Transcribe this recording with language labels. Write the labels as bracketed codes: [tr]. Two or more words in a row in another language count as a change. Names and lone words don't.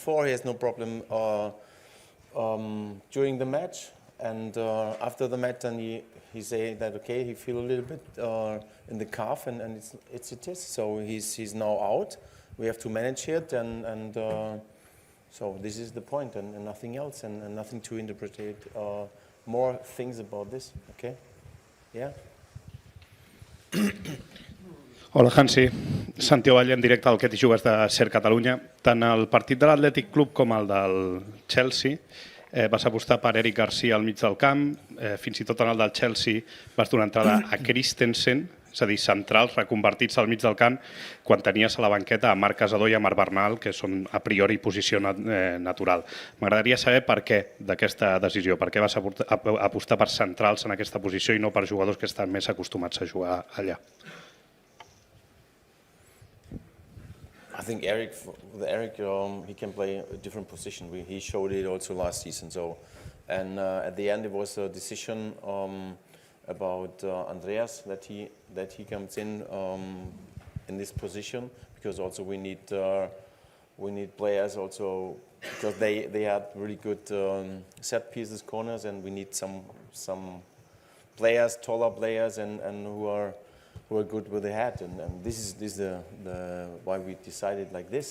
[en] He has no problem during the match, and after the match, then he say that okay, he feel a little bit in the calf, and it is. So he's now out. We have to manage it, and so this is the point, and nothing else, and nothing to interpret more things about this. Okay, yeah. [ca] Hola, Hansi. Santi Ovalle en directe al Ket i Jugues de Ser Catalunya. Tant el partit de l'Atlètic Club com el del Chelsea vas apostar per Eric García al mig del camp. Fins i tot en el del Chelsea vas donar entrada a Christensen, és a dir, centrals reconvertits al mig del camp, quan tenies a la banqueta a Marc Casadó i a Marc Bernal, que són a priori posició natural. M'agradaria saber per què d'aquesta decisió, per què vas apostar per centrals en aquesta posició i no per jugadors que estan més acostumats a jugar allà. [en] I think Eric, he can play a different position. He showed it also last season. So, and at the end, it was a decision about Andreas that he comes in this position, because also we need players also, because they had really good set pieces, corners, and we need some players, taller players, and who are good with the head, and this is the why we decided like this.